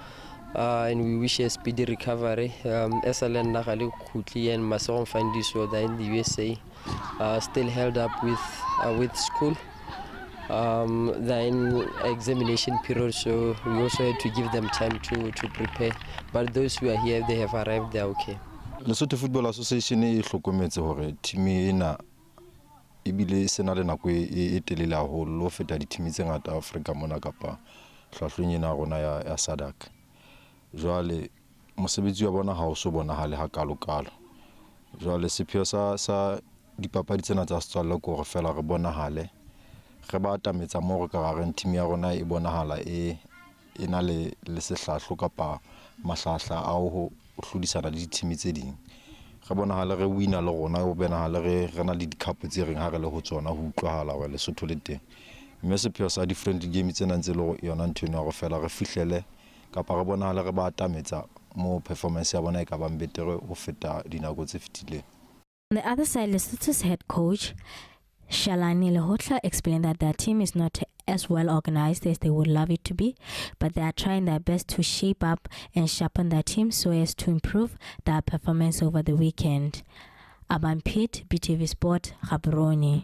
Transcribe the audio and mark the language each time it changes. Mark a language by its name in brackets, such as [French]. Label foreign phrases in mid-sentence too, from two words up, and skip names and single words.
[English] And we wish a speedy recovery. SLN Nakali Kutli and Mason Fandiso, they're in the USA, still held up with school. They're in examination period, so we also had to give them time to prepare. But those who are here, they have arrived, they're okay. [Southern Sotho] Lesotho Football Association e hlokometse hore team ena ebile se na le nako e telele haholo lo feta di team tse ngata Afrika mona kapa hlahlong ena rona ya SADC. Jwale mosebetsi wa bona ha o so bonahale ha kalokalo. Jwale sepheo sa dipapadi tsena tsa setswalle ko re fela re bonahale re ba atametsa mo re ka gareng team ya rona e bonahala e na le sehlahlo kapa mahlahla a ho hlodisana le di-team tse ding. Re bonahale re wina le rona o bonahale re na le di-cup tse reng ha re le ho tsona ho utlwahala wa Lesotho le teng. Mme sepheo sa [English] different game [Southern Sotho] tsena ntse le yona ntho ena go fela re fihlele kapa re bonahale re ba atametsa mo performance ya bona e ka ba betere ho feta dinako tse fetileng. [English] On the other side, Lesotho's head coach Shalani Lehotla explained that their team is not as well organized as they would love it to be, but they are trying their best to shape up and sharpen their team so as to improve their performance over the weekend. Aban Piet, BTV Sport, Gaborone.